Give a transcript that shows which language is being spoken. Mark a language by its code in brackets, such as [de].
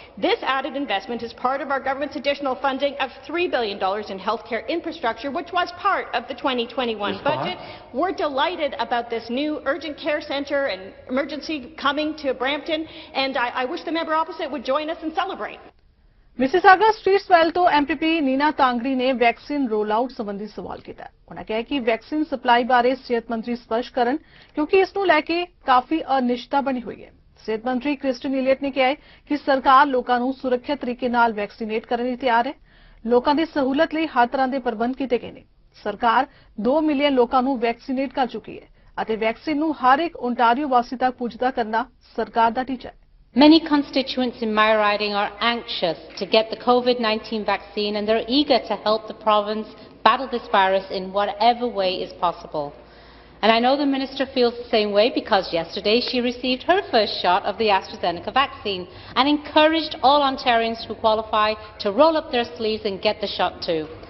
[en] This added investment is part of our government's additional funding of $3 billion in healthcare infrastructure, which was part of the 2021 budget. We're delighted about this new urgent care centre and emergency coming to Brampton, and I wish the member opposite would join us and celebrate. [pa] Mississauga street well ਤੋਂ MPP Nina ਤਾਂਗੜੀ ਨੇ vaccine role out ਸੰਬੰਧੀ ਸਵਾਲ ਕੀਤਾ। ਉਹਨਾਂ ਕਿਹਾ ਕਿ vaccine supply ਬਾਰੇ ਸਿਹਤ ਮੰਤਰੀ ਸਪਸ਼ਟ ਕਰਨ ਕਿਉਂਕਿ ਇਸ ਨੂੰ ਲੈ ਕੇ ਕਾਫੀ ਅਨਿਸ਼ਚਿਤਤਾ ਬਣੀ ਹੋਈ ਹੈ। ਸਿਹਤ ਮੰਤਰੀ ਕ੍ਰਿਸਟਨ ਇਲੀਅਟ ਨੇ ਕਿਹਾ ਕਿ ਸਰਕਾਰ ਲੋਕਾਂ ਨੂੰ ਸੁਰੱਖਿਅਤ ਤਰੀਕੇ ਨਾਲ ਵੈਕਸੀਨੇਟ ਕਰਨ ਲਈ ਤਿਆਰ ਹੈ। ਲੋਕਾਂ ਦੀ ਸਹੂਲਤ ਲਈ ਹਰ ਤਰ੍ਹਾਂ ਦੇ ਪ੍ਰਬੰਧ ਕੀਤੇ ਗਏ ਨੇ। ਸਰਕਾਰ 2 ਮਿਲੀਅਨ ਲੋਕਾਂ ਨੂੰ ਵੈਕਸੀਨੇਟ ਕਰ ਚੁੱਕੀ ਹੈ ਅਤੇ ਵੈਕਸੀਨ ਨੂੰ ਹਰ ਇੱਕ ਓਨਟਾਰੀਓ ਵਾਸੀ ਤੱਕ ਪਹੁੰਚਦਾ ਕਰਨਾ ਸਰਕਾਰ ਦਾ ਟੀਚਾ ਹੈ। [en] Many constituents in my riding are anxious to get the COVID-19 vaccine, and they're eager to help the province battle this virus in whatever way is possible. And I know the Minister feels the same way because yesterday she received her first shot of the AstraZeneca vaccine and encouraged all Ontarians who qualify to roll up their sleeves and get the shot too.